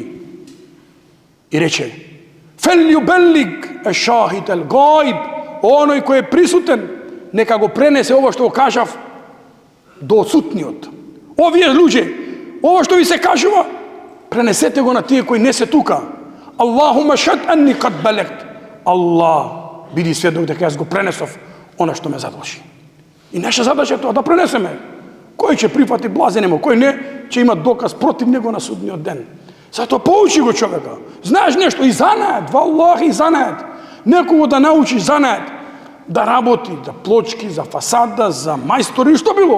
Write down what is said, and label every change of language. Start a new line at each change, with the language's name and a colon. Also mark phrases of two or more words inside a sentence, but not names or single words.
Macedonian: И рече:
Arabic: "فليبلغ الشاهد الغائب",
Macedonian: оној кој е присутен, нека го пренесе ова што го кажав до отсутниот. Овие луѓе, ова што ви се кажува, пренесете го на тие кои не се тука.
Arabic: اللهم اشهد أني قد بلغت.
Macedonian: Аллах, биди сведок дека јас го пренесов она што ме задолжи. И наша задача е тоа да пренесеме. Кој ќе прифати блазенемо, кој не, ќе има доказ против него на судниот ден. Затоа поучи го човека. Знаеш нешто и занаед, валлахи и занаед. Некого да научиш занаед, да работи, за плочки, за фасада, за мајстори, што било.